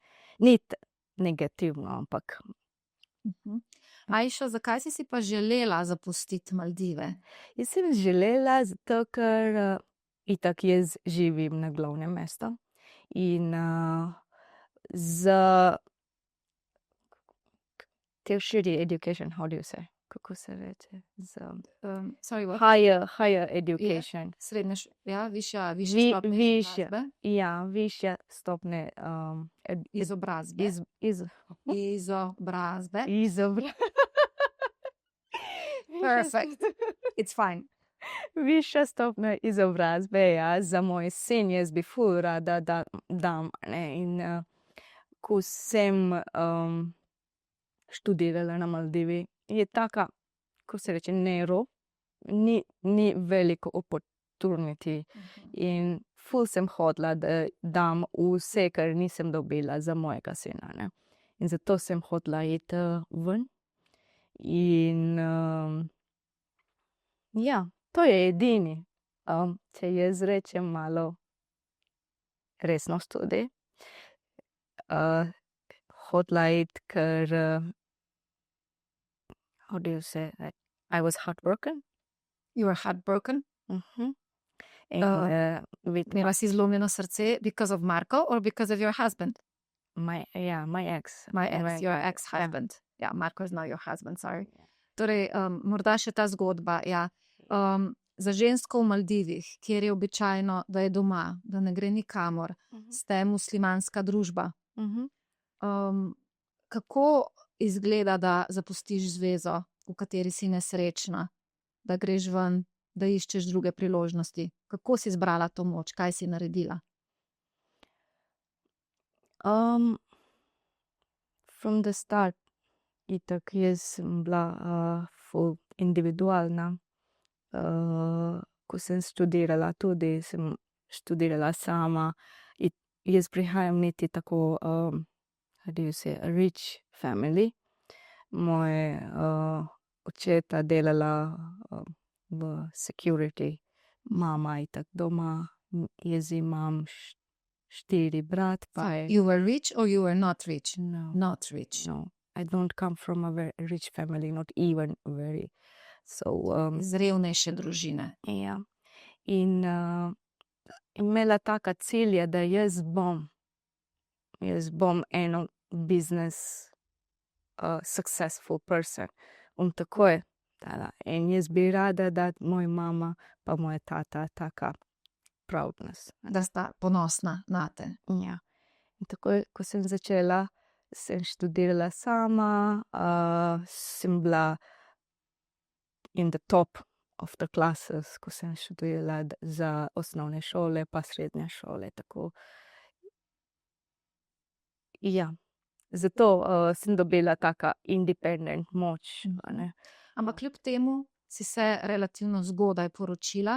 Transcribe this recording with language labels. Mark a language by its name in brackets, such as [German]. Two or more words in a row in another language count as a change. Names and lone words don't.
[Slovenian] Ni negativno, ampak. Ajša, zakaj si pa želela zapustiti Maldive? Jaz sem želela, zato ker itak jaz živim na glavnem mestu in za [English] tertiary education, how do you say? [Slovenian] Kako se reče? Za [English] Sorry, what? higher education. [Slovenian] Višja Vi- stopnja višja. izobrazbe. Ja, višje stopne Izobrazbe. Izobrazbe. [English] Perfect. It's fine. [Slovenian] Višja stopnja izobrazbe, ja, za moj sin jaz bi ful rada da dam, ne, in ko sem študirala na Maldivi, je taka, ko se reče, ni veliko opportunity in ful sem hodila, da dam vse, kar nisem dobila za mojega sina, ne. In zato sem hodila iti ven in ja, to je edini. Če jaz rečem malo resno študij, hodila iti, ker [English] how do you say that? I was heartbroken. You were heartbroken. In with [Slovenian] Imela si zlomljeno srce [English] because of Marko or because of your husband? my ex. Your ex-husband. Ja, Marko is now your husband, sorry. [Slovenian] Torej, morda še ta zgodba, ja. Za žensko v Maldivih, kjer je običajno, da je doma, da ne gre nikamor, ste muslimanska družba. Kako izgleda, da zapustiš zvezo, v kateri si nesrečna, da greš ven, da iščeš druge priložnosti? Kako si zbrala to moč? Kaj si naredila? [English] From the start, [Slovenian] itak jaz sem bila ful individualna. Ko sem študirala, tudi sem študirala sama. Jaz prihajam niti tako, [English] how do you say, rich family. [Slovenian] Moj očeta delala v security, mama itak doma, jaz imam 4 brat. [English] You were rich or you were not rich? No. Not rich. No, I don't come from a very rich family, not even very. So, [Slovenian] Iz revnejše družine. ja. In imela taka cilja, da jaz bom eno [English] business successful person. [Slovenian] In tako je. In jaz bi rada, da moja mama pa moja tata [English] taka proudness. [Slovenian] Da sta ponosna nate. Ja. In tako, ko sem začela, sem študirala sama, sem bila [English] in the top of the classes, [Slovenian] ko sem študirala za osnovne šole pa srednje šole, tako. Ja, zato sem dobila taka independent moč, a ne. Ampak kljub temu si se relativno zgodaj poročila.